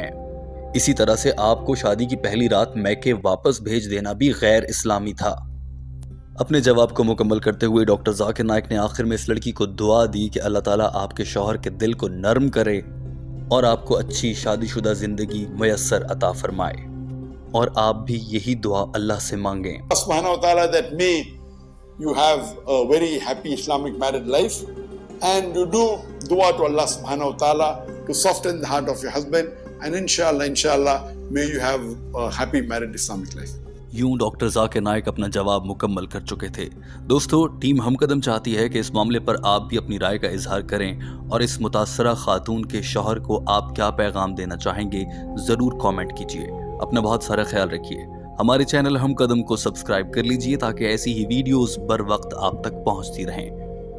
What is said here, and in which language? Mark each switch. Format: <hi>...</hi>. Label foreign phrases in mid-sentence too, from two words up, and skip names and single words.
<ur>اسی طرح سے آپ کو شادی کی پہلی رات میکے واپس بھیج دینا بھی غیر اسلامی تھا۔ اپنے جواب کو مکمل کرتے ہوئے ڈاکٹر ذاکر نائک نے آخر میں اس لڑکی کو دعا دی کہ اللہ تعالیٰ آپ کے شوہر کے دل کو نرم کرے اور آپ کو اچھی شادی شدہ زندگی میسر عطا فرمائے، اور آپ بھی یہی دعا اللہ سے مانگیں۔</ur> <en>Allah</en> <ar>سبحانه وتعالى</ar> <en>that may you have a very happy Islamic married life, and you do dua to Allah</en> <ar>سبحانه وتعالى</ar> <en>to soften the heart of your husband, and inshallah may you have a happy married Islamic life.</en> <ur>یوں ڈاکٹر ذاکر نائک اپنا جواب مکمل کر چکے تھے۔ دوستو، ٹیم ہم قدم چاہتی ہے کہ اس معاملے پر آپ بھی اپنی رائے کا اظہار کریں اور اس متاثرہ خاتون کے شوہر کو آپ کیا پیغام دینا چاہیں گے ضرور کامنٹ کیجئے۔ اپنا بہت سارا خیال رکھیے۔ ہمارے چینل ہم قدم کو سبسکرائب کر لیجئے تاکہ ایسی ہی ویڈیوز بر وقت آپ تک پہنچتی رہیں۔</ur>